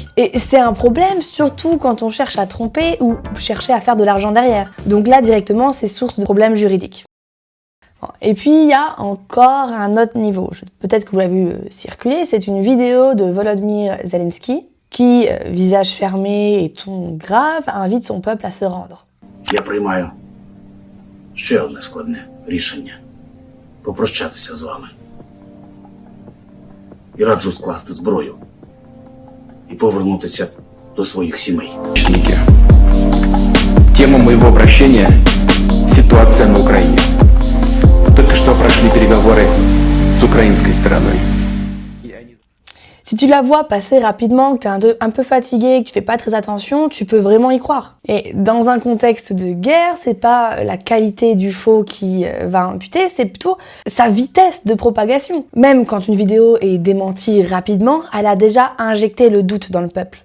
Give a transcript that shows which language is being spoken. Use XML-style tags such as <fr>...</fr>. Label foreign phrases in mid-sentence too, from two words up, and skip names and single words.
<fr>Et c'est un problème, surtout quand on cherche à tromper ou chercher à faire de l'argent derrière. Donc là, directement, c'est source de problèmes juridiques. Et puis il y a encore un autre niveau, peut-être que vous l'avez vu circuler, c'est une vidéo de Volodymyr Zelensky qui, visage fermé et ton grave, invite son peuple à se rendre.</fr> <uk>Я приймаю ще одне складне рішення – попрощатися з вами. І раджу скласти зброю і повернутися до своїх сімей.</uk> <ru>Тема моего обращения – ситуация на Украине. Только что прошли переговоры с украинской стороной.</ru> <fr>Si tu la vois passer rapidement, que tu es un peu fatigué, que tu fais pas très attention, tu peux vraiment y croire. Et dans un contexte de guerre, c'est pas la qualité du faux qui va imputer, c'est plutôt sa vitesse de propagation. Même quand une vidéo est démentie rapidement, elle a déjà injecté le doute dans le peuple.</fr>